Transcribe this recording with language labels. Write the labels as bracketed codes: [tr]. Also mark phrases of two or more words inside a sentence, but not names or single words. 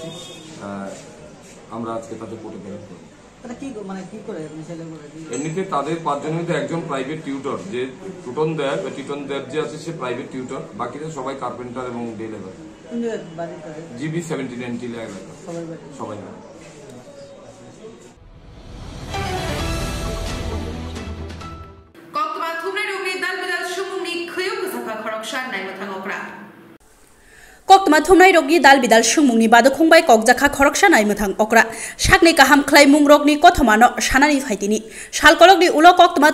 [bn] আমরা আজকে তাদের কোর্টে প্রেরণ করব। এমনিতে তাদের 5 জনের মধ্যে একজন [en] private tutor, [bn] যে টিটন দেব যে আছে সে [en] private tutor, [bn] বাকিরা সবাই কার্পেন্টার এবং [en] day labour. [bn] জিবি 79 এলাকা সবাই। [trp] Koktama thumnai rokni dal bidal sungmungni bado khungbai kokjakha khoroksa naimthang okra sakni kaham khlaimung rokni kothomano sanani phaitini salkolokni ulo koktama